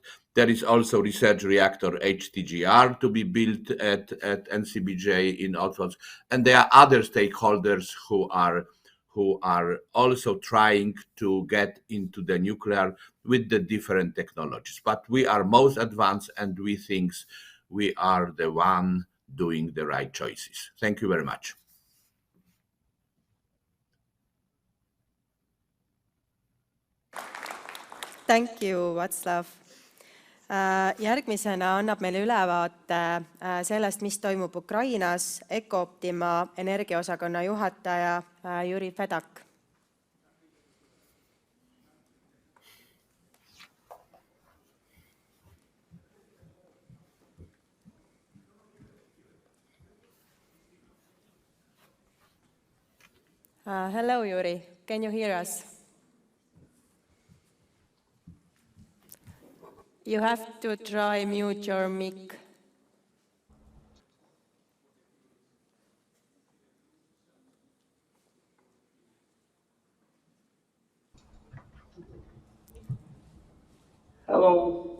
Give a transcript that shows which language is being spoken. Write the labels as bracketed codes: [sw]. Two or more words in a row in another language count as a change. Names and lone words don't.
[en] There is also research reactor HTGR to be built at NCBJ in Otwock, and there are other stakeholders who are also trying to get into the nuclear with the different technologies. But we are most advanced, and we think we are the one doing the right choices. Thank you very much. Thank you, Václav. [et] Järgmisena annab meile ülevaate sellest, mis toimub Ukrainas, Ecooptima energiaosakonna juhataja Jüri Fedak. [en] Hello, Jüri. Can you hear us? You have to try mute your mic. Hello.